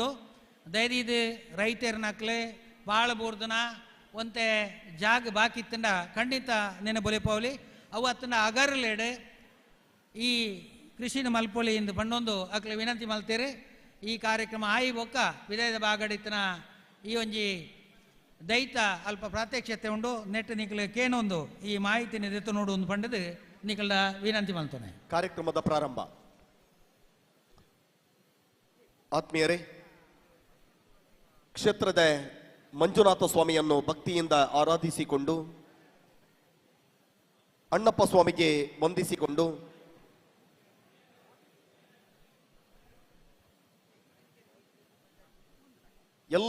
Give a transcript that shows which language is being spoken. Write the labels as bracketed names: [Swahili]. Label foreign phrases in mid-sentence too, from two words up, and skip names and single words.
[Tulu] ದಯದೀದು ರೈತರನಕ್ಲೆ ಭಾಳ ಬೋರ್ದನ ಒಂತೆ ಜಾಗ ಬಾಕಿತ್ತಂಡ ಖಂಡಿತ ನೆನೆ ಬೊಲೆಪವಲಿ ಅವತ್ತಂಡ ಅಗರ್ಲೆಡ್ ಈ ಕೃಷಿನ ಮಲ್ಪೊಲಿ ಇಂದು ಪಂಡೊಂದು ಅಕ್ಲೆ ವಿನಂತಿ ಮಲ್ತೇರೆ. ಈ ಕಾರ್ಯಕ್ರಮ ಆಯಿ ಬೊಕ್ಕ ವಿದಾಯದ ಬಾಗಡಿತ್ತಿನ ಈ ಒಂಜಿ ದೈತ ಅಲ್ಪ ಪ್ರಾತ್ಯಕ್ಷತೆ ಉಂಡು. ನೆಟ್ಟು ನಿಖಲ್ ಕೇನೊಂದು ಈ ಮಾಹಿತಿ ನಿದೆತ್ತು ನೋಡು ಒಂದು ಪಂಡದು ನಿಖಲ್ಡ ವಿನಂತಿ ಮಲ್ತೋನೆ. [Kannada] ಕಾರ್ಯಕ್ರಮದ ಪ್ರಾರಂಭ. ಆತ್ಮೀಯರೇ, ಕ್ಷೇತ್ರದ ಮಂಜುನಾಥ ಸ್ವಾಮಿಯನ್ನು ಭಕ್ತಿಯಿಂದ ಆರಾಧಿಸಿಕೊಂಡು ಅಣ್ಣಪ್ಪ ಸ್ವಾಮಿಗೆ ವಂದಿಸಿಕೊಂಡು ಎಲ್ಲ